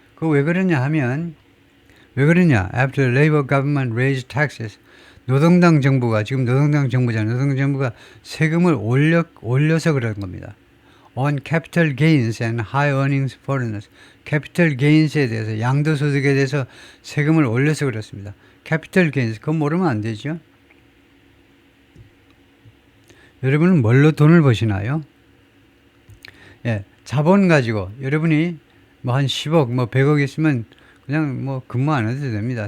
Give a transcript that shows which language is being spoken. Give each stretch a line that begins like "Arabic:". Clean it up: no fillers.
Korean: 그거 왜 그러냐 하면
English: After the Labour government raised taxes.
Korean: 노동당 정부가 지금 노동당 정부가 세금을 올려서 그런 겁니다.
English: On capital gains and high earnings foreigners.
Korean: capital gains에 대해서 양도소득에 대해서 세금을 올려서 그렇습니다. capital gains 그건 모르면 안 되죠. 여러분은 뭘로 돈을 버시나요? 예, 자본 가지고 여러분이 뭐 한 10억, 뭐 100억 있으면 그냥 뭐 근무 안 해도 됩니다.